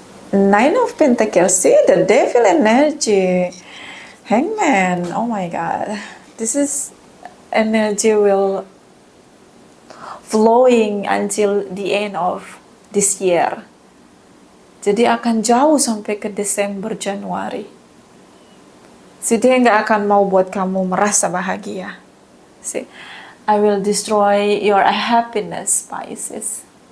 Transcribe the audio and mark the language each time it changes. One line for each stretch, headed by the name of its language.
English: Nine of Pentacles, see the devil energy. Hangman, oh my god. This is energy will flowing until the end of this year.
Indonesian: Jadi akan jauh sampai ke Desember, Januari. Si dia nggak akan mau buat kamu merasa bahagia.
English: See, I will destroy your happiness, Pisces.